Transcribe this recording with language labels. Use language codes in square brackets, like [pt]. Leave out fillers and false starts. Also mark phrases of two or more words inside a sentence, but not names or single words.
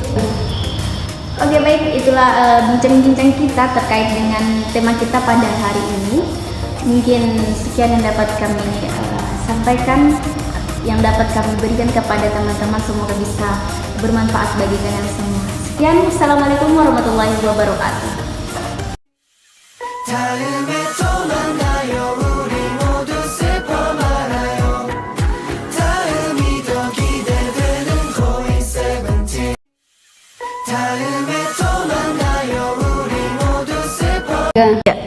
[id] Oke, baik, itulah bincang-bincang kita terkait dengan tema kita pada hari ini. Mungkin sekian yang dapat kami sampaikan, yang dapat kami berikan kepada teman-teman, semoga bisa bermanfaat bagi kalian semua. Sekian, [ar] السلام عليكم ورحمة الله وبركاته. [ko] 다음에 또 만나요 우리 모두 슬퍼 말아요 다음이 더 기대되는 고잉 세븐틴 다음에 또 만나요 우리 모두 슬퍼